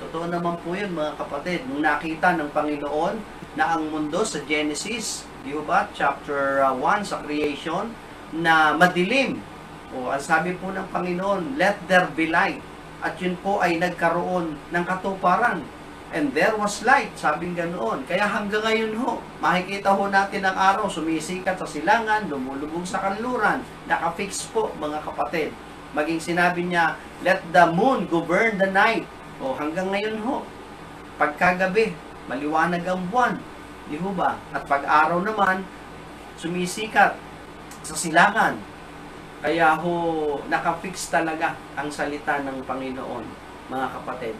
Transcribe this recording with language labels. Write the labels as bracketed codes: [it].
[tl] Totoo naman po yun, mga kapatid. Nung nakita ng Panginoon na ang mundo sa Genesis, di ba, chapter 1 sa creation, na madilim. O, ang sabi po ng Panginoon, [en] let there be light. [tl] At yun po ay nagkaroon ng katuparan. [en] And there was light, [tl] sabing ganoon. Kaya hanggang ngayon ho, makikita ho natin ang araw, sumisikat sa silangan, lumulubog sa kanluran. Nakafix po, mga kapatid. Maging sinabi niya, [en] let the moon govern the night. [tl] O hanggang ngayon ho, pagkagabi, maliwanag ang buwan. Di ho ba? At pag-araw naman, sumisikat sa silangan. Kaya ho, nakafix talaga ang salita ng Panginoon, mga kapatid.